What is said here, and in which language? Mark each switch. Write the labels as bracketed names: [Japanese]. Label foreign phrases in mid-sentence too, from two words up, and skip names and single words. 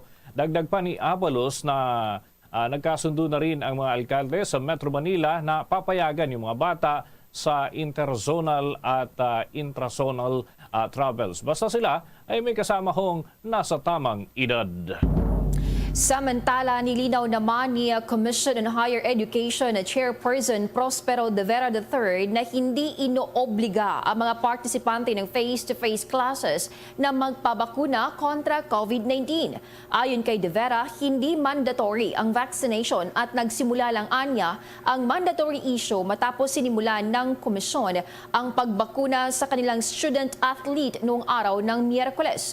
[Filipino] Dagdag pa ni Abalos na nagkasundo na rin ang mga alkalde sa Metro Manila na papayagan yung mga bata sa interzonal at [English] intrazonal travels. [Filipino] Basta sila ay may kasama hong nasa tamang edad. Samantala, nilinaw naman ni Commission on Higher Education Chairperson Prospero De Vera III na hindi inoobliga ang mga partisipante ng [English] face-to-face classes [Filipino] na magpabakuna kontra COVID-19. Ayon kay De Vera, hindi mandatory ang vaccination at nagsimula lang anya ang [English] mandatory issue [Filipino] matapos sinimulan ng komisyon ang pagbakuna sa kanilang student-athlete noong araw ng Miyerkules.